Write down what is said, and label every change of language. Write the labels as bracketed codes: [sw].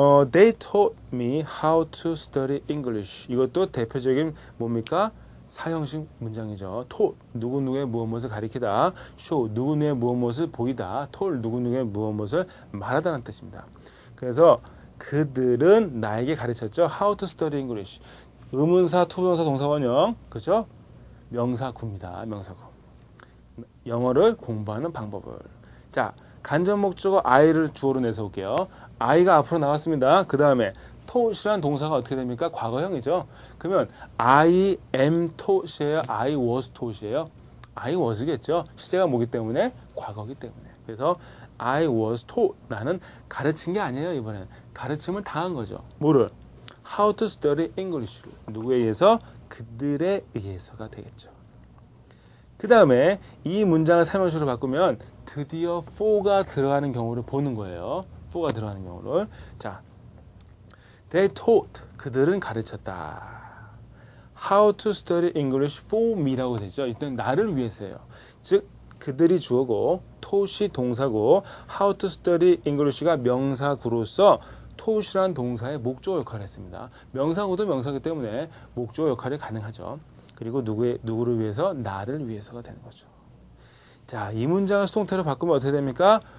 [en] They taught me how to study English. [ko] 이것도 대표적인 뭡니까? 사형식 문장이죠. taught, 누구누구의 무엇을 가리키다. show, 누구누구의 무엇을 보이다. told, 누구누구의 무엇을 말하다는 뜻입니다. 그래서 그들은 나에게 가르쳤죠. [en] How to study English. [ko] 의문사, 투부정사, 동사원형, 그렇죠? 명사구입니다. 명사구. 영어를 공부하는 방법을. 자, 간접 목적어 I를 주어로 내서 올게요. I가 앞으로 나왔습니다. 그 다음에 taught이라는 동사가 어떻게 됩니까? 과거형이죠. 그러면 [en] I am taught [ko] 이에요? [en] I was taught [ko] 이에요? I was겠죠. 시제가 뭐기 때문에? 과거기 때문에. [en] 그래서 I was taught. [ko] 나는 가르친 게 아니에요. 이번엔 가르침을 당한 거죠. 뭐를? [en] How to study English [ko] 를. 누구에 의해서? 그들에 의해서가 되겠죠. 그 다음에 이 문장을 3형식으로 바꾸면 드디어 for가 들어가는 경우를 보는 거예요. for가 들어가는 경우를. 자, [en] They taught. [ko] 그들은 가르쳤다. [en] How to study English for me [ko] 라고 되죠. 이때는 나를 위해서예요. 즉 그들이 주어고 taught이 동사고 [en] How to study English [ko] 가 명사구로서 taught이란 동사의 목적어 역할을 했습니다. 명사구도 명사기 때문에 목적어 역할이 가능하죠. 그리고 누구를 위해서? 나를 위해서가 되는 거죠. 자, 이 문장을 수동태로 바꾸면 어떻게 됩니까?